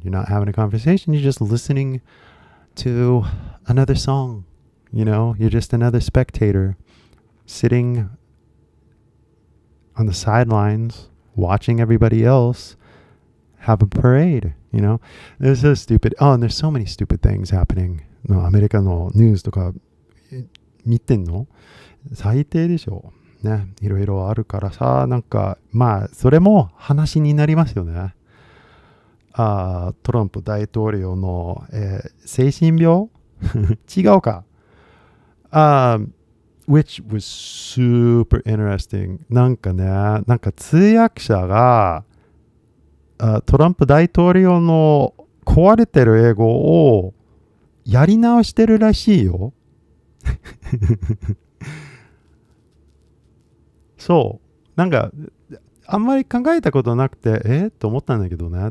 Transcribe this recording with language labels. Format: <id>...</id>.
<en>You're not having a conversation. You're just listening to another song. You're just another spectator sitting on the sidelines, watching everybody else have a parade, There's so stupid. Oh, and there's so many stupid things happening.</en> <ja>アメリカのニュースとか見てんの？最低でしょ。ね、いろいろあるからさ、それも話になりますよね。トランプ大統領の、精神病違うか。</ja> <en>which was super interesting.</en> <ja>通訳者がトランプ大統領の壊れてる英語をやり直してるらしいよ。そう。あんまり考えたことなくて、と思ったんだけどね。</ja>